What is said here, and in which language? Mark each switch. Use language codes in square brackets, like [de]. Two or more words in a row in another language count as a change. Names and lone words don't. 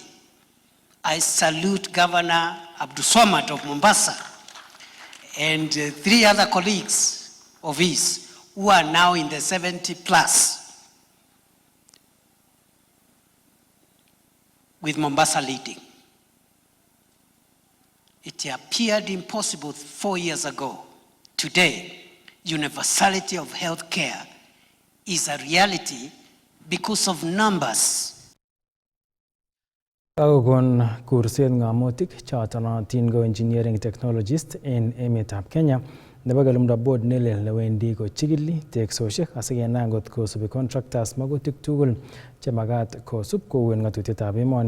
[en] I salute Governor Abdulswamad of Mombasa and 3 other colleagues of his who are now in the 70 plus, with Mombasa leading. It appeared impossible 4 years ago. Today, universality of health care is a reality because of numbers. [kln] Kakokon kurset ng'amotik chotonotin ko [en] engineering technologist [kln] en emetab Kenya nebo kelumda board nelel newendi kochikili teksosiek asikenai ngot kosubi contractors magutik tugul chemagat kosub kouen ng'atutietab emoni.